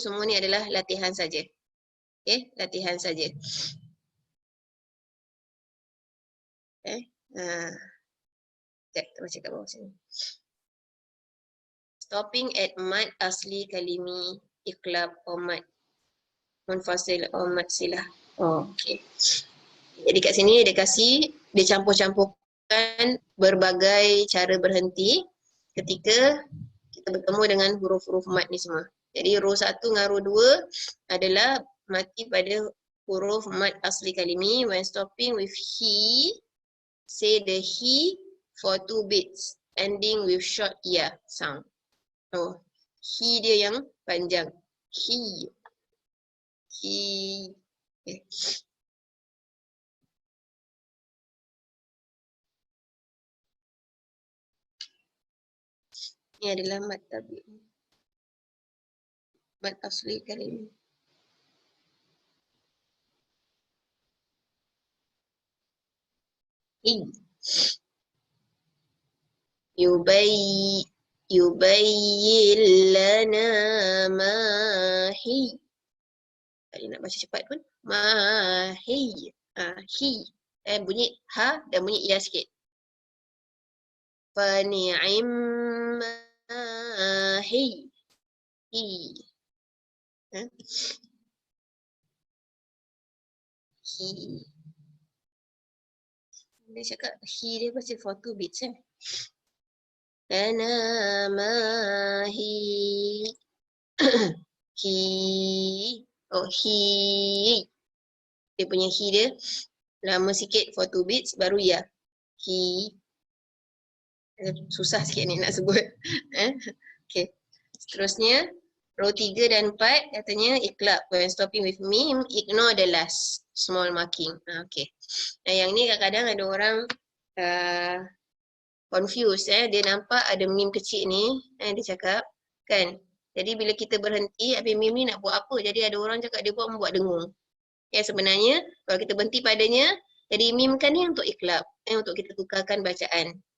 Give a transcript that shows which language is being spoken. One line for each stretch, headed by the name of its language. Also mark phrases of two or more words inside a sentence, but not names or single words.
Malay: Semua ni adalah latihan saja. Okay, latihan saja. Okay. Kita baca kat bawah sini.
English: Stopping at mad asli kalimi iqlab or mad munfasil or mad silah.
Malay: Okay. Jadi kat sini dia campur-campurkan berbagai cara berhenti ketika kita bertemu dengan huruf-huruf mad ni semua. Jadi row 1 dengan row 2 adalah mati pada huruf mad asli kalimi.
English: When stopping with he, say the he for 2 beats ending with short ya sound.
Malay: He dia yang panjang. He. Okay. Ini adalah mad tabi. Mad asli kalimi.
Arabic: يبين لنا ما هي.
Malay: Tadi nak baca cepat pun.
Arabic: ما هي. هي.
Malay: Bunyi ha dan bunyi ya sikit.
Arabic: فنعم ما هي. هي. Hi.
Malay: Dia cakap hi dia baca
English: for 2 beats
Arabic: لنا ما هي. Hi. Hi.
Malay: Dia punya hi dia lama sikit
English: for 2 beats
Malay: baru ya. Hi. Susah sikit ni nak sebut. Okay. Seterusnya row 3 dan 4 katanya iqlab.
English: When stopping with mim, ignore the last small marking.
Malay: Okay. Yang ni kadang-kadang ada orang confused dia nampak ada mim kecil ni dia cakap kan. Jadi bila kita berhenti habis mim ni nak buat apa? Jadi ada orang cakap dia buat dengung. Sebenarnya kalau kita berhenti padanya jadi mim kan ni untuk iklab untuk kita tukarkan bacaan.